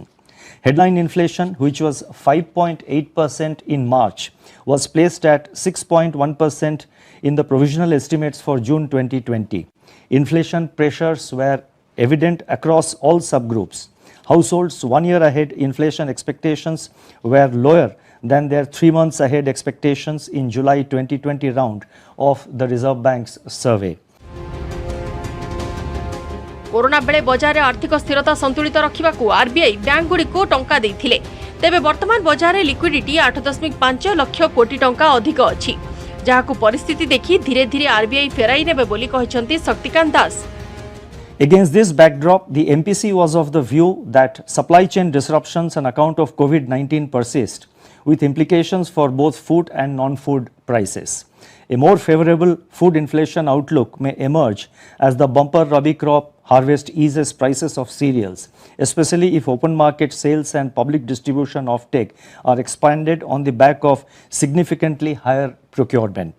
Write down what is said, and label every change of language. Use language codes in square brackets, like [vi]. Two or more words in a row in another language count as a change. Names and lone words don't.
[en] Headline inflation, which was 5.8% in March, was placed at 6.1% in the provisional estimates for June 2020. Inflation pressures were evident across all subgroups. Households 1 year ahead inflation expectations were lower than their 3 months ahead expectations in July 2020 round of the Reserve Bank's survey. [or] କରୋନା ବେଳେ ବଜାର ରେ ଆର୍ଥିକ ସ୍ଥିରତା ସନ୍ତୁଳିତ ରଖିବାକୁ ଆରବିଆଇ ବ୍ୟାଙ୍କ ଗୁଡ଼ି କୁ ଟଙ୍କା ଦେଇଥିଲେ। ତେବେ ବର୍ତ୍ତମାନ ବଜାର ରେ ଲିକ୍ୱିଡିଟି 8.5 ଲକ୍ଷ କୋଟି ଟଙ୍କା ଅଧିକ ଅଛି, ଯାହାକୁ ପରିସ୍ଥିତି ଦେଖି ଧୀରେ ଧୀରେ ଆରବିଆଇ ଫେରାଇ ନେବେ ବୋଲି କହିଛନ୍ତି ଶକ୍ତିକାନ୍ତ ଦାସ। [en] Against this backdrop, the MPC was of the view that supply chain disruptions on account of COVID-19 persist, with implications for both food and non-food prices. A more favorable food inflation outlook may emerge as the bumper Rabi crop harvest eases prices of cereals, especially if open market sales and public distribution offtake are expanded on the back of significantly higher procurement.